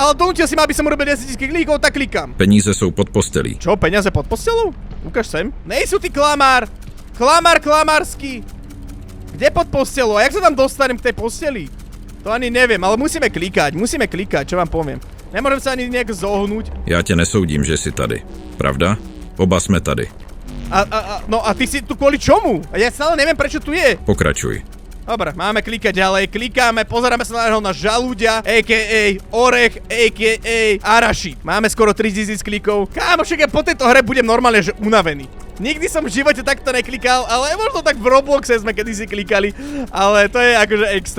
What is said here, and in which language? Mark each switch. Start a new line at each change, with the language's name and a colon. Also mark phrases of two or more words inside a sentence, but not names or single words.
Slovak: Ale donútil si ma, aby som urobil 10 000 klikov, tak klikám.
Czech: Peníze jsou pod postelí.
Slovak: Čo, peniaze pod postelou? Ukáž sem. Nejsú ty klamár. Klamársky. Kde pod postelou? A jak sa tam dostanem k tej posteli? To ani neviem, ale musíme klikať, čo vám poviem. Nemôžem sa ani nejak zohnúť.
Czech: Já tě nesoudím, že jsi tady. Pravda? Oba jsme tady.
Slovak: No a ty si tu kvôli čomu? A ja stále neviem, prečo tu je. Pokračuj. Dobre, máme klikať ďalej, klikáme, pozeráme sa na neho na žalúďa, a.k.a. Orech, a.k.a. Arashid. Máme skoro 3000 klikov. Kámo, však ja po tejto hre budem normálne, že unavený. Nikdy som v živote takto neklikal, ale možno tak v Robloxe sme kedysi klikali, ale to je akože extra.